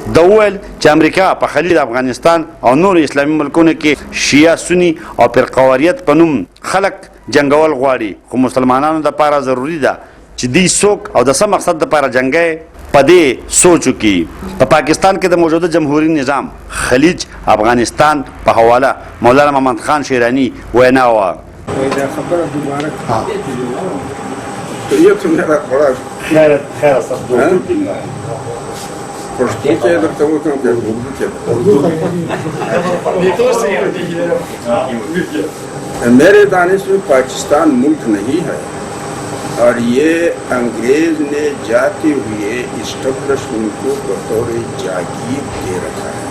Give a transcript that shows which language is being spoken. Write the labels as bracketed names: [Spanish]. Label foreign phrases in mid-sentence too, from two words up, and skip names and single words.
[Pashto] د وویل چې امریکا په خلیج افغانستان او نور اسلامي ملکونو کې شیعه سني او فرقواریت په نوم خلک جنګول غواړي، خو مسلمانانو دپاره ضروري ده چې دوی څوک او د څه مقصد دپاره جنګی په دې سوچو کې. په پاکستان کې د موجوده جمهوری نظام خلیج افغانستان په حواله مولانا محمد خان شیرانی وینا وه. خبره دوباره [Urdu] یہ تو میرا بڑا خیر میرے دانش میں پاکستان ملک نہیں ہے اور یہ انگریز نے جاتے ہوئے اسٹیبلشمنٹ کو بطور جاگیر دے رکھا ہے.